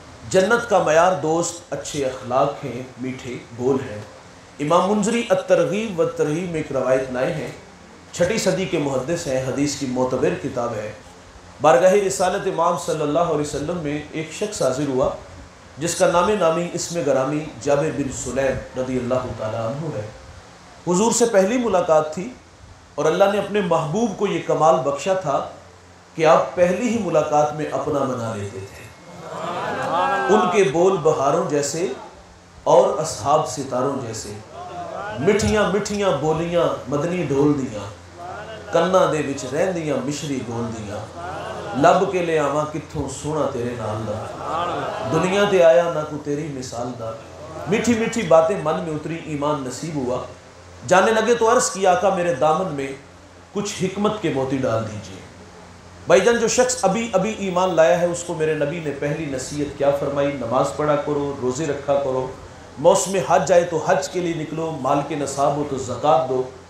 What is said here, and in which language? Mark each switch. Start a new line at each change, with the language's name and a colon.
Urdu: جنت کا معیار دوست اچھے اخلاق ہیں، میٹھے بول ہیں۔ امام منذری الترغیب والترہیب میں ایک روایت لائے ہیں، 6 صدی کے محدث ہیں، حدیث کی معتبر کتاب ہے۔ بارگاہ رسالت امام صلی اللہ علیہ وسلم میں ایک شخص حاضر ہوا جس کا نام نامی اسم گرامی جابر بن سلیم رضی اللہ تعالیٰ عنہ ہے۔ حضور سے پہلی ملاقات تھی اور اللہ نے اپنے محبوب کو یہ کمال بخشا تھا کہ آپ پہلی ہی ملاقات میں اپنا بنا لیتے تھے. ان کے بول بہاروں جیسے اور اصحاب ستاروں جیسے,
Punjabi: مٹھیاں مٹھیاں بولیاں مدنی ڈھول دیاں, کنا دے وچ رہندیاں مشری گول دیاں, لب کے لے آواں کتھوں سونا تیرے نال دا, دنیا تے آیا نہ کو تیری مثال دا.
Urdu: میٹھی میٹھی باتیں من میں اتری, ایمان نصیب ہوا. جانے لگے تو عرض کیا آقا میرے دامن میں کچھ حکمت کے موتی ڈال دیجئے. بھائی جان جو شخص ابھی ابھی ایمان لایا ہے اس کو میرے نبی نے پہلی نصیحت کیا فرمائی؟ نماز پڑھا کرو, روزے رکھا کرو, موسم حج آئے تو حج کے لیے نکلو, مال کے نصاب ہو تو زکوٰۃ دو.